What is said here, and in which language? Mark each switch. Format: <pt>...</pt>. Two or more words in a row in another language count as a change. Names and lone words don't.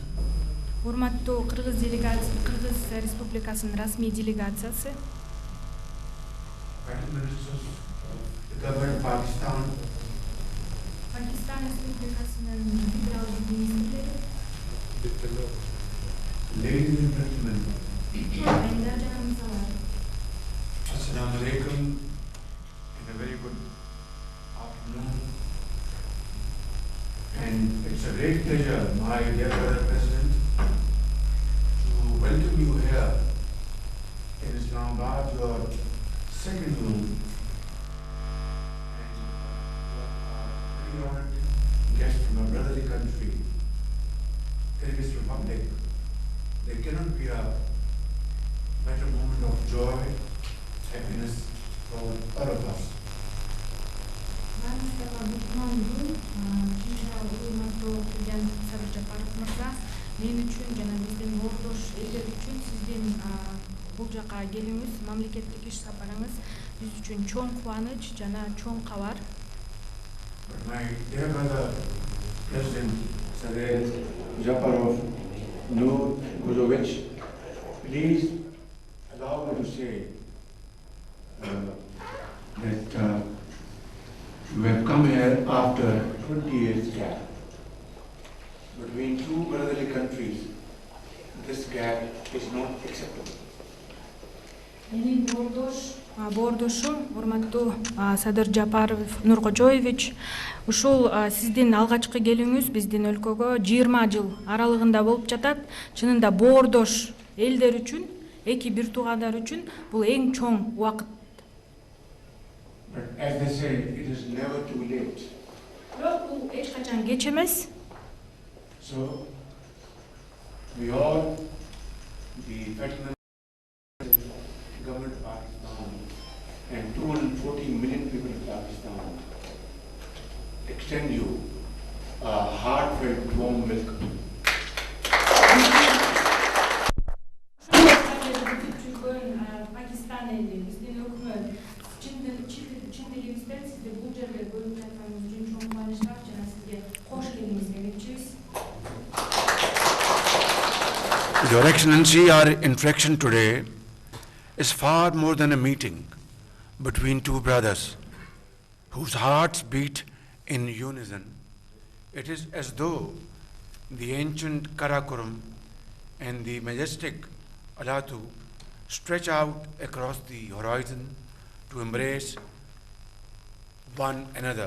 <ky>Урматтуу Кыргыз Республикасынын расмий делегациясы,</ky> <en>Prime Ministers of the government of Pakistan,</en> <ky>Пакистан Республикасынын федералдык министрлери,</ky> <en>ladies and gentlemen,</en> <ky>айдар жана мырзалар,</ky> <ar>Assalamu alaikum,</ar> <en>and a very good afternoon. And it's a great pleasure, my dear brother President, to welcome you here in Islamabad, your second home. And you are a very honored guest from a brotherly country, Kyrgyz Republic. There cannot be a better moment of joy, happiness for all of us.</en> <ky>Мен үчүн жана биздин ордош элдер үчүн сиздин бул жака келүүңүз, мамлекеттик иш сапарыңыз биз үчүн чоң кубаныч жана чоң кабар.</ky> <en>But my dear brother, President Sadir Japarov Nurkojovich, please allow me to say that you have come here after 20 years gap. Between two brotherly countries, this gap is not acceptable.</en> <ky>Менин ордош боордошум, урматтуу Садыр Жапаров Нуркожоевич, ушул сиздин алгачкы келүүңүз биздин өлкөгө 20 жыл аралыгында болуп жатат. Чынында боордош элдер үчүн, эки бир туугандар үчүн бул эң чоң убакыт.</ky> <en>But as they say, it is never too late.</en> <ky>Бирок бул эч качан кеч эмес.</ky> <en>So, we all, the federal government of Pakistan and 214 million people in Pakistan, extend you a heartfelt warm welcome.</en> <ky>Пакистан эли, биздин өкмөт, чын дилибизден сизде бу жерде көрүп жатканыңыз үчүн чоң кубанычтар жана сизге кош келиңиз демекчибиз.</ky> <en>Your Excellency, our interaction today is far more than a meeting between two brothers whose hearts beat in unison. It is as though the ancient Karakoram and the majestic Alatu stretch out across the horizon to embrace one another.</en>